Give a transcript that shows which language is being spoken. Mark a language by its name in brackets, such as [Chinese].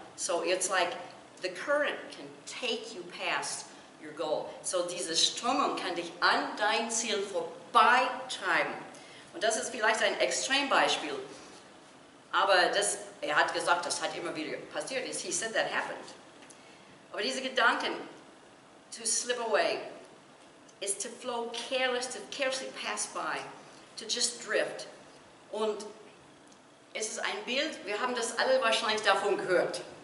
[English] So it's like the current can take you past your goal. [German] So diese Strömung kann dich an dein Ziel vorbeitreiben. Und das ist vielleicht ein Extrembeispiel, aber er hat gesagt, das hat immer wieder passiert. [English] He said that happened. [German] Aber diese Gedanken, [English] to slip away, is to flow careless, to carelessly pass by, to just drift. [German] Und es ist ein Bild, wir haben das alle wahrscheinlich davon gehört.